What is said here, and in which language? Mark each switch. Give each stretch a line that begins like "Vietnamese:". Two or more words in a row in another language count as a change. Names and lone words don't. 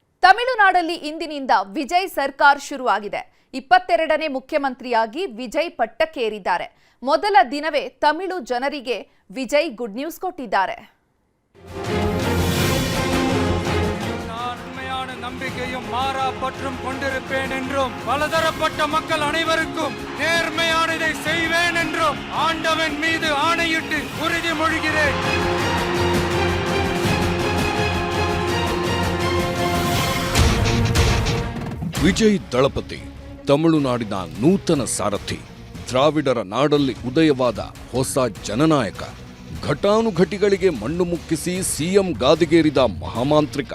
Kannada: ತಮಿಳುನಾಡಲ್ಲಿ ಇಂದಿನಿಂದ ವಿಜಯ್ ಸರ್ಕಾರ್ ಶುರುವಾಗಿದೆ. 22ನೇ ಮುಖ್ಯಮಂತ್ರಿಯಾಗಿ ವಿಜಯ್ ಪಟ್ಟಕ್ಕೇರಿದ್ದಾರೆ. ಮೊದಲ ದಿನವೇ ತಮಿಳು ಜನರಿಗೆ ವಿಜಯ್
English: good news
Kannada: ಕೊಟ್ಟಿದ್ದಾರೆ.
Tamil: நம்பிக்கையும் மாறா பற்றும் கொண்டிருப்பேன் என்றும் பலதரப்பட்ட மக்கள் அனைவருக்கும் நேர்மையானதை செய்வேன் என்றும் ஆண்டவன் மீது ஆணையிட்டு உறுதிமொழிகிறேன்.
Kannada: ವಿಜಯ್ ದಳಪತಿ ತಮಿಳುನಾಡಿನ ನೂತನ ಸಾರಥಿ, ದ್ರಾವಿಡರ ನಾಡಲ್ಲಿ ಉದಯವಾದ ಹೊಸ ಜನನಾಯಕ, ಘಟಾನುಘಟಿಗಳಿಗೆ ಮಣ್ಣು ಮುಕ್ಕಿಸಿ ಸಿಎಂ ಗಾದಿಗೇರಿದ ಮಹಾಮಾಂತ್ರಿಕ.